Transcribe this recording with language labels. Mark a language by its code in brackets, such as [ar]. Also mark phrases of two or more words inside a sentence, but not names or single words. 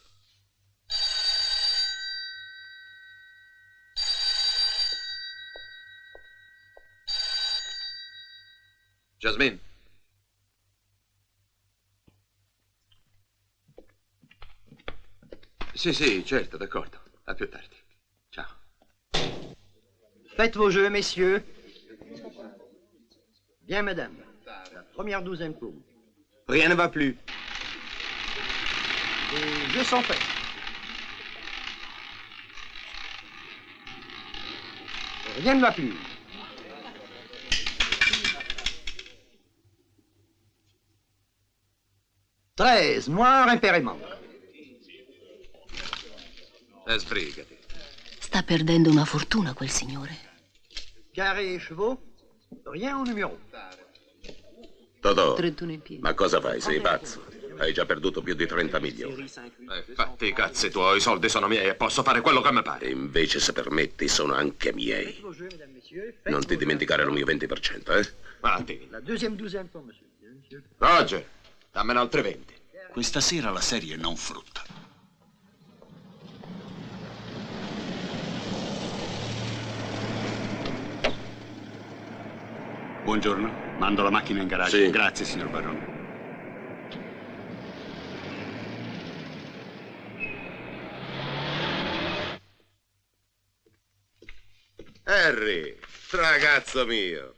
[it] Jasmine. Sì, certo, d'accordo. A più tardi. Ciao. [fr] Faites vos jeux, messieurs. Bien, madame. La première douzaine pour vous. Rien ne va plus. Les jeux sont faits. Rien ne va plus. Treize, noir impérément. [it] Sbrigati. Sta perdendo una fortuna quel signore. [fr] Carré et chevaux, rien au numéro. [it] Totò, 31 in piedi. ma cosa fai? Sei pazzo? Hai già perduto più di 30 milioni. Fatti i cazzi tuoi, i soldi sono miei e posso fare quello che mi pare. E invece, se permetti, sono anche miei. Non ti dimenticare il mio 20%, eh? Matti. [fr] La deuxième douzaine pour monsieur. [it] Roger, dammene altri 20. Questa sera la serie non frutta. Buongiorno, mando la macchina in garage. Sì. Grazie, signor Barone. Harry, ragazzo mio.